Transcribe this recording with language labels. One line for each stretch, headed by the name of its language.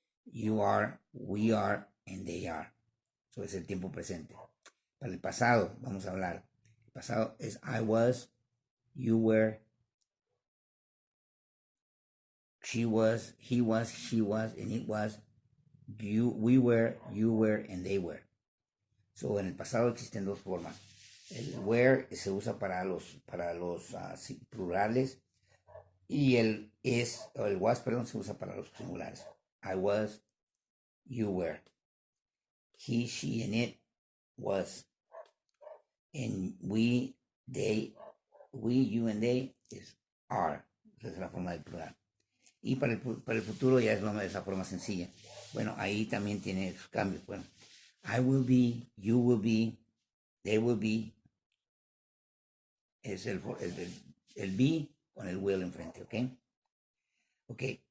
English: You are, we are, and they are.
Spanish: Eso es el tiempo presente. Para el pasado, vamos a hablar. El pasado es
English: I was, you were, she was, he was, she was, and it was, we were, you were, and they were.
Spanish: So, en el pasado existen dos formas. El were se usa para los plurales y el is, o el was, perdón, se usa para los singulares.
English: I was, you were. He, she, and it was. And we, they, we, you, and they is are.
Spanish: Esa es la forma del plural. Y para el futuro ya es esa forma sencilla. Bueno, ahí también tiene sus cambios. Bueno,
English: I will be, you will be, they will be.
Spanish: Es el be con el will enfrente, ¿ok? Ok.